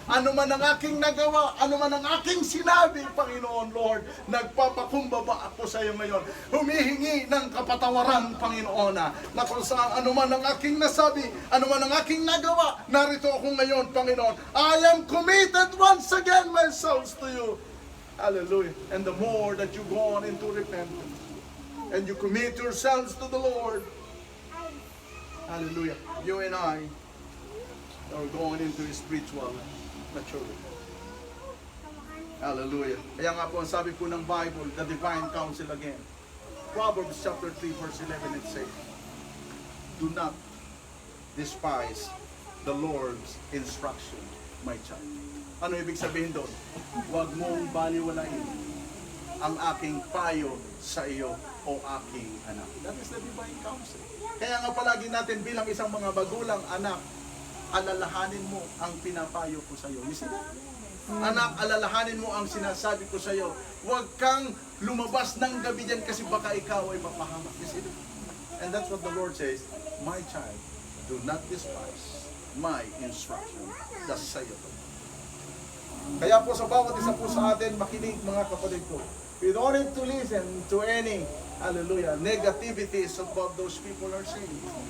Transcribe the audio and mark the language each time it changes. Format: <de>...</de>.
<tl>Ano man ang aking nagawa, ano man ang aking sinabi, Panginoon, Lord, nagpapakumbaba ako sa iyo ngayon. Humihingi ng kapatawaran, Panginoon, na kung saan ano man ang aking nasabi, ano man ang aking nagawa, narito ako ngayon, Panginoon.</tl> <en>I am committed once again myself to you. Hallelujah. And the more that you go on into repentance, and you commit yourselves to the Lord, hallelujah, you and I are going into spiritual maturity. Hallelujah.</en> <tl>Kaya nga po ang sabi po ng Bible,</tl> <en>the divine counsel again. Proverbs chapter 3 verse 11, it says, do not despise the Lord's instruction, my child.</en> <tl>Ano ibig sabihin doon? Huwag mong baliwalain ang aking payo sa iyo, o aking anak.</tl> <en>That is the divine counsel.</en> <tl>Kaya nga palagi natin bilang isang mga magulang, anak, alalahanin mo ang pinapayo ko sa iyo.</tl> <en>You see that?</en> <tl>Anak, alalahanin mo ang sinasabi ko sa iyo. Huwag kang lumabas ng gabi dyan kasi baka ikaw ay mapahamak.</tl> <en>You see that? And that's what the Lord says, my child, do not despise my instruction.</en> <tl>That's sa iyo. Kaya po sa bawat isa po sa atin, makinig mga kapatid ko.</tl> <en>We don't need to listen to any, hallelujah, negativities of what those people are saying.</en>